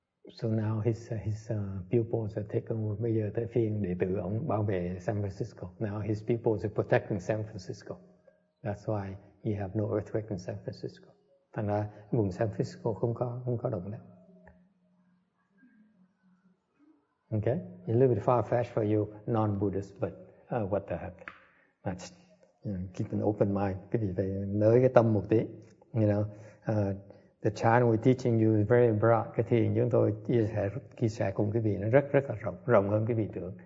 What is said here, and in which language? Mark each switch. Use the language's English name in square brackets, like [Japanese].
[English] So now his pupils are taken over. [Vietnamese] Bây giờ tới phiên đệ tử ông bảo vệ San Francisco. [English] Now his pupils are protecting San Francisco. That's why you have no earthquake in San Francisco. [Vietnamese] Thành ra vùng San Francisco không có động đất. [English] Okay, a little bit far-fetched for you non-Buddhists, but what the heck? That's, keep an open mind. [Vietnamese] Cái gì phải nới cái tâm một tí. [English] You know, the chant we're teaching you is very broad. [Vietnamese] Cái thiền chúng tôi chia sẻ cùng cái vị nó rất là rộng hơn cái vị tưởng.